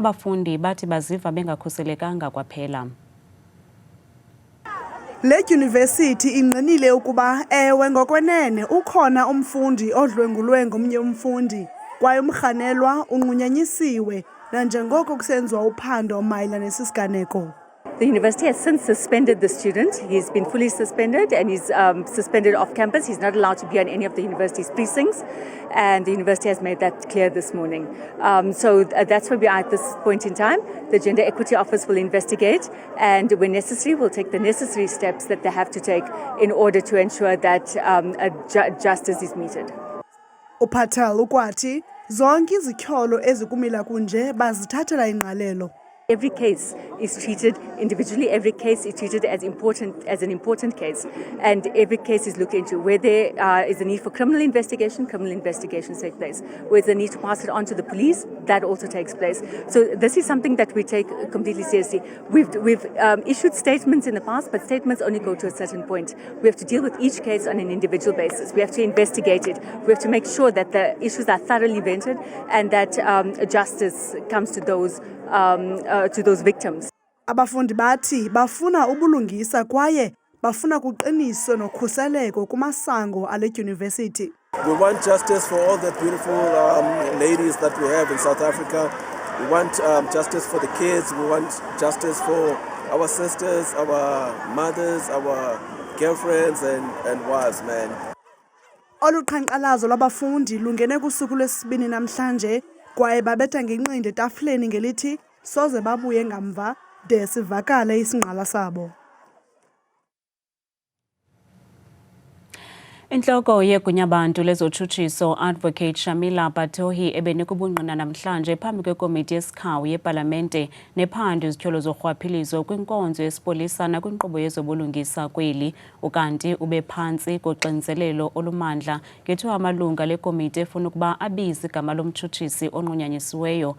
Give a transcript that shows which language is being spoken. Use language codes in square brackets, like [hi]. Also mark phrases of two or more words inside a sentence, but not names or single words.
[xh] Abafundi bathi baziva bengakhuselekanga kwaphela. Le dyunivesithi ingqinile ukuba ewe ngokwenene ukhona umfundi odlwengulwe ngomnye umfundi kwaye umrhanelwa unqunyanyisiwe nanjengoko kusenziwa uphando mayela nesisiganeko. [en] The university has since suspended the student. He's been fully suspended and he's suspended off campus. He's not allowed to be on any of the university's precincts, and the university has made that clear this morning. So that's where we are at this point in time. The Gender Equity Office will investigate, and when necessary, will take the necessary steps that they have to take in order to ensure that justice is meted. [xh] Upatel ukwathi zonke izityholo ezikumila kunje bazithathela ingqalelo. [en] Every case is treated individually. Every case is treated as an important case, and every case is looked into. Where there is a need for criminal investigations take place. Where there's a need to pass it on to the police, that also takes place. So this is something that we take completely seriously. We've issued statements in the past, but statements only go to a certain point. We have to deal with each case on an individual basis. We have to investigate it. We have to make sure that the issues are thoroughly vetted and that justice comes to those victims. [xh] Abafundi bathi bafuna ubulungisa kwaye bafuna kuqiniswe nokhuseleko kumasango ale dyunivesithi. [en] We want justice for all the beautiful ladies that we have in South Africa. We want justice for the kids. We want justice for our sisters, our mothers, our girlfriends and wives, man. [xh] Oluqhankqalazo lwabafundi lungene kusuku lwesibini namhlanje kwaye babetha ngenqindi etafuleni ngelithi soze babuye ngamva de sivakale isingqala sabo. Inhloko yegunyabantu lezotshutshiso Advocate Shamila Batohi ebenikubungqina namhlanje phambi kwekomiti yesikhawu yepalamente nephando izityholo zorhwaphilizo kwinkonzo yesipolisa nakwinkqubo yezobulungisa kweli ukanti ube phantsi koxinzelelo olumandla ngethiwa amalunga lekomiti efuna ukuba abize igama lomtshutshisi onqunyanyisiweyo.